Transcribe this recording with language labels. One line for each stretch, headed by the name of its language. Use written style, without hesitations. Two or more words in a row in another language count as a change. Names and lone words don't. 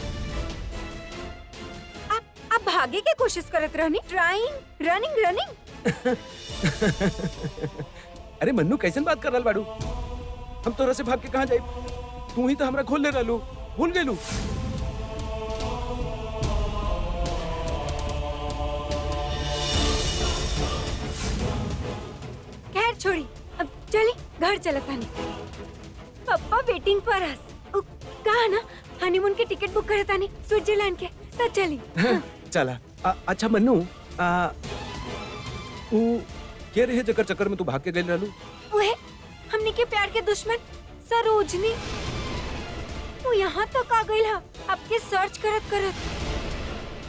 Bhojpuri: आप भागे के कोशिश करत रहनी,
English: trying running running.
Bhojpuri: अरे मन्नू कैसन बात कर रहा बाड़ू, हम तोरा से भाग के कहाँ जाए? तू ही तो हमरा खोल ले रहलू, भूल गेलू। खैर छोड़ी, अब चली घर चलता नहीं।
English: papa waiting for us.
Bhojpuri: कहा ना हनीमून की टिकट बुक करता नहीं स्विट्जरलैंड के, तो चली। चला। अच्छा मन्नू, क्या रहे जकर चक्कर में तू भाग के गई रहलू? वह हमने के प्यार के दुश्मन सरोजनी, वो यहाँ तक आ गई है आपके सर्च करत करत।